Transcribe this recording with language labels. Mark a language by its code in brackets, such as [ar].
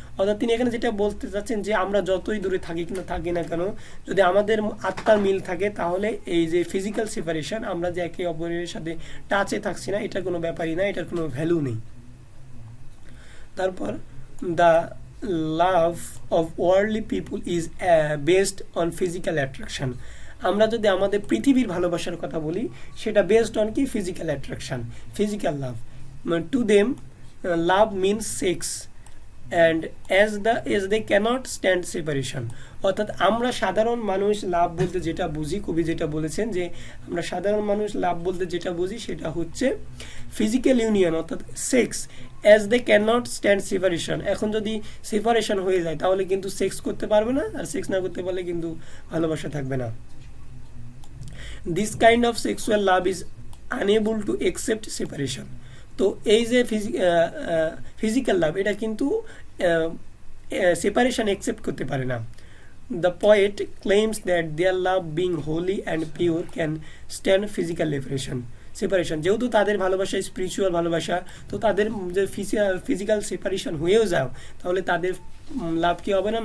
[bn] অর্থাৎ তিনি এখানে যেটা বলতে চাচ্ছেন যে আমরা যতই দূরে থাকি না কেন, যদি আমাদের আত্মার মিল থাকে তাহলে এই যে ফিজিক্যাল সেপারেশন, আমরা যে একে অপরের সাথে টাচে থাকছি না, এটা কোনো ব্যাপারই না, এটার কোনো ভ্যালু নেই। [en] তারপর the love of worldly people is based on physical attraction. [bn] আমরা যদি আমাদের পৃথিবীর ভালোবাসার কথা বলি সেটা বেসড অন কি? [en] Physical attraction, physical love. To them love means sex and as they cannot stand separation। [bn] অর্থাৎ আমরা সাধারণ মানুষ লাভ বলতে যেটা বুঝি, কবি যেটা বলেছেন যে আমরা সাধারণ মানুষ লাভ বলতে যেটা বুঝি সেটা হচ্ছে ফিজিক্যাল ইউনিয়ন অর্থাৎ sex. [en] as they cannot stand separation, [bn] এখন যদি সেপারেশন হয়ে যায় তাহলে কিন্তু সেক্স করতে পারবে না, আর সেক্স না করতে পারলে কিন্তু ভালোবাসা থাকবে না। [en] this kind of sexual love is unable to accept separation। [bn] তো এই যে ফিজিক্যাল লাভ এটা কিন্তু সেপারেশন অ্যাকসেপ্ট করতে পারে না। [en] The poet claims that their love being holy and pure can stand physical separation. [bn] যেহেতু তাদের ভালোবাসা স্পিরিচুয়াল ভালোবাসা, তো তাদের যে ফিজিক্যাল সেপারেশন হয়েও যাও তাহলে তাদের লাভ কি হবে না?